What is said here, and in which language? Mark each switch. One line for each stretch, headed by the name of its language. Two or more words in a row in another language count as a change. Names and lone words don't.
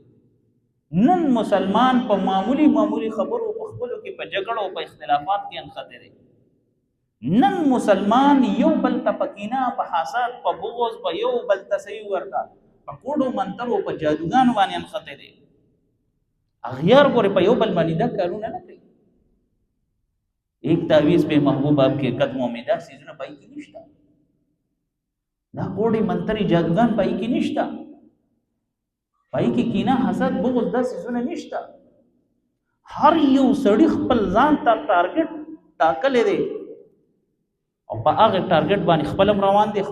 Pashto: نن مسلمان په معمولی خبرو په خپلو کې په جګړو او په اختلافات کې انخته دی. نن مسلمان یو بل ته په کینه، په حسد، په بغض، په یو بل ته صحیح ورته په کوډو منترو په جادوګانو باندې انخته دی. اغیار ګورې په یو بل باندې دا کارونه نه کوي.
Urdu: ایک تعویذ به محبوب آپ کے قدموں میں
Pashto: دا سیزونه پای کې نشته. دا کوډي منتري جادوګان پای کې نشته. پای کې کینه، حسد، بغض دا سیزونه نشته. هر یو سړی خپل ځان ته ټارګټ ټاکلې دی او په هغه ټارګټ باندې خپل روان دي.